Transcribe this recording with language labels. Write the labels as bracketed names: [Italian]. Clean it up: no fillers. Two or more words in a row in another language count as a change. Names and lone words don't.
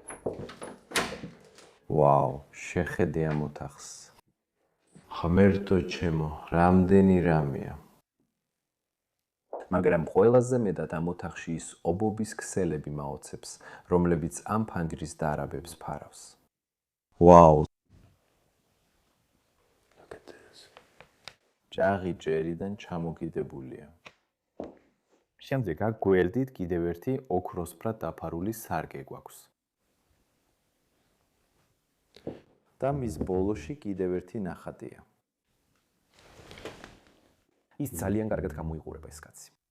[Georgian] ვაუ, შეხედე ამ ოთახს. ღმერთო ჩემო, რამდენი რამეა. მაგრამ ყველაზე მეტად ამ ოთახში ის ობობის ქსელები მაოცებს, რომლებიც ამ ფანჯრის დარაბებს ფარავს. [English] Wow. Look at this. [Georgian] ჭაღი ჭერიდან ჩამოკიდებულია. შემდეგ აქ გვერდით კიდევ ერთი ოქროსფრად დაფარული სარკე გვაქვს. და მის ბოლოში კიდევ ერთი ნახატია. ის ძალიან კარგად გამოიყურება ეს კაცი.